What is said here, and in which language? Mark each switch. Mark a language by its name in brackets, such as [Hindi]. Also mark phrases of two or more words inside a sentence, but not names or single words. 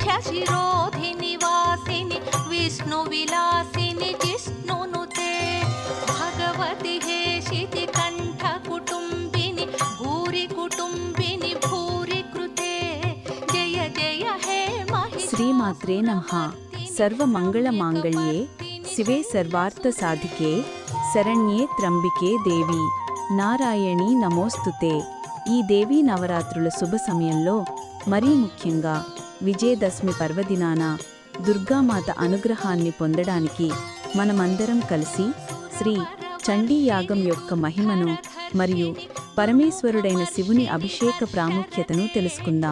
[Sanskrit] शिरोधि निवासिनि विष्णु विलासिनि जिष्णुनुते भगवति हेशिति कंठ कुटुंबिनि भूरि कुटुंबिनि भूरि कृते जय जय हे महिषासुरमर्दिनि శ్రీమాత్రే నమః. సర్వమంగళ మాంగళ్యే శివే సర్వార్థ సాధికే శరణ్యే త్రంబికే దేవి నారాయణీ నమోస్తుతే. [Telugu] ఈ దేవీ నవరాత్రుల శుభ సమయంలో మరీ ముఖ్యంగా విజయదశమి పర్వదినాన దుర్గామాత అనుగ్రహాన్ని పొందడానికి మనమందరం కలిసి శ్రీ చండీ యాగం యొక్క మహిమను మరియు పరమేశ్వరుడైన శివుని అభిషేక ప్రాముఖ్యతను తెలుసుకుందాం.